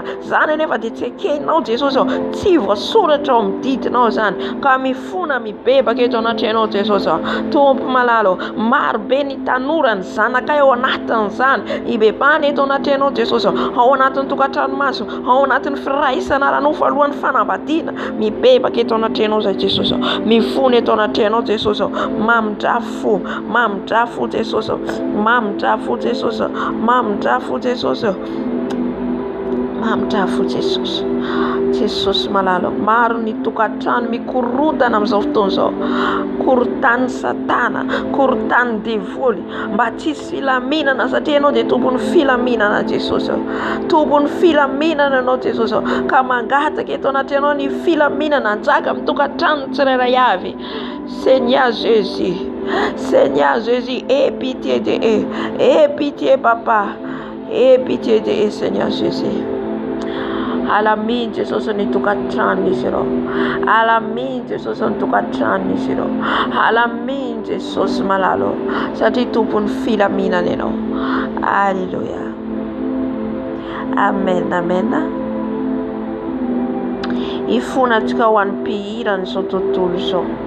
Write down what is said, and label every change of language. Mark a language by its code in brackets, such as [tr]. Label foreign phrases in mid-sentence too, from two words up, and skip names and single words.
[mg] Zany nefa dia tsy ekenao Jesus, tsy voasoratra ao amin'ny didinao zany, ka mifona mibebaka eto anaty ianao Jesus. Tompo malalo, maro be ny tanora ny zanakay ao anatin'izany, ibebany eto anaty ianao Jesus, ao anatin'ny tokatrano maso, ao anatin'ny firaisana ranofa alohan'ny fanambadiana, mibebaka eto anaty ianao zay Jesus. Mifony eto anaty ianao Jesus, mamidrafo Jesus, mamidrafo Jesus, mamidrafo Jesus, mamidrafo Jesus. Jesus malalo, maro ny tokatrano mikorotana amin'izao fotoana izao, korotany satana, korotany devoly, mba tsisy filaminana, satria ianao dia tompony filaminana Jesus, tompony filaminana ianao Jesus, ka mangataka eto anaty ianao ny filaminana hanjaka amin'ny tokatrano tsirairay avy. [fr] Seigneur Jésus, Seigneur Jésus, aie pitié de eux, aie pitié Papa, aie pitié de eux Seigneur Jésus. [mg] Alamin Jesus ny tokatrano izy ireo, alamin Jesus ny tokatrano izy ireo, alamin Jesus malalo, satria tompony filaminana ianao. Alléluia. Amen, amen. Ifonatsika ho an'ny mpihirana izao tontolo izao.